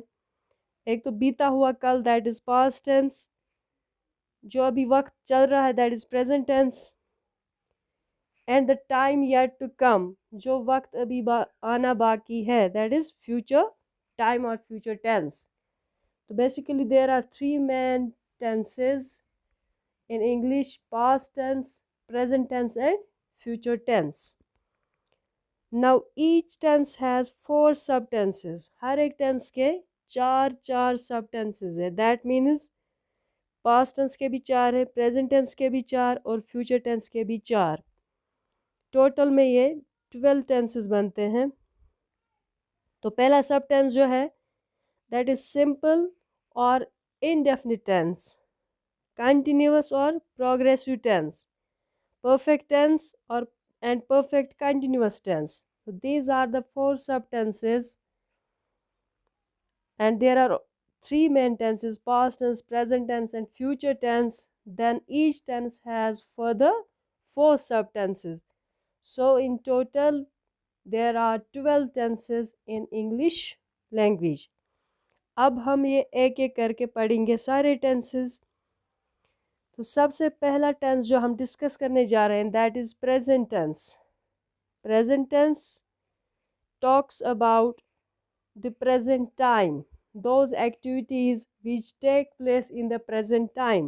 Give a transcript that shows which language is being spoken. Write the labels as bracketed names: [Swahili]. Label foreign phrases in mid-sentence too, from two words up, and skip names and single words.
[Hindi] एक तो बीता हुआ कल, [English] that is past tense. [Hindi] जो अभी वक्त चल रहा है, [English] that is present tense. and the time yet to come, [Hindi] जो वक्त अभी आना बाकी है, [English] that is future time और future tense. तो basically there are three main tenses in English: past tense, present tense and future tense. Now each tense has four subtenses. [Hindi] हर एक tense के चार चार subtenses है। [English] That means past tense [Hindi] के भी चार है, [English] present tense [Hindi] के भी चार और [English] future tense [Hindi] के भी चार। टोटल में ये 12 tenses बनते हैं। तो पहला [English] subtense [Hindi] जो है [English] that is simple और indefinite tense, continuous और progressive tense, perfect tense or and perfect continuous tense. So these are the four subtenses, and there are three main tenses: past tense, present tense and future tense. Then each tense has further four subtenses. So in total there are 12 tenses in English language. [Hindi] अब हम ये एक एक करके पढ़ेंगे सारे टेंसेस। तो सबसे पहला टेंस जो हम डिस्कस करने जा रहे हैं, [English] that is present tense. present tense talks about the present time, those activities which take place in the present time.